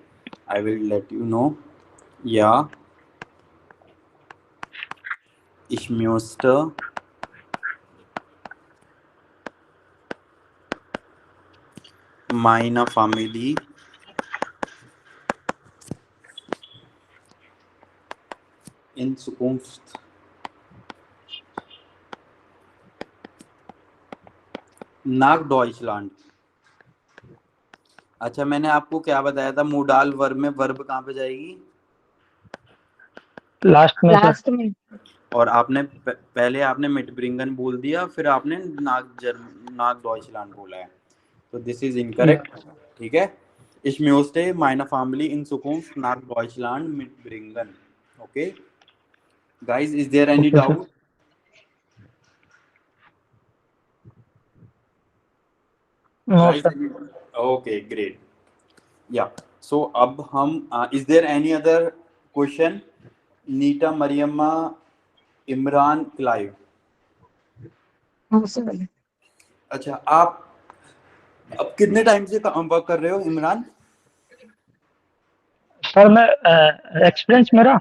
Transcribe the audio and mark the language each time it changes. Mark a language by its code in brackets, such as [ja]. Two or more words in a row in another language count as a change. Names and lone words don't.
[en] I will let you know. [de] या ich müsste meine Familie in Zukunft nach Deutschland. [hi] अच्छा, मैंने आपको क्या बताया था? मोडाल वर्ब में वर्ब कहाँ पे जाएगी? लास्ट में सर। लास्ट में और आपने पहले आपने मिटब्रिंगन बोल दिया, फिर आपने [de] nach Deutschland [hi] बोला है. तो [en] this is incorrect. [hi] ठीक है. [de] Ich möchte meine Familie in Zukunft nach Deutschland mitbringen. [en] Okay. Guys, is there any [hi] ओके सर। [en] doubt? नो Guys, [hi] सर। [en] okay, great. Yeah. So [hi] अब हम [en] is there any other question? [hi] नीता, मरियम्मा, इमरान, क्लाइव. हाँ सर। अच्छा, आप अब कितने टाइम से वर्क कर रहे हो इमरान? सर मैं एक्सपीरियंस मेरा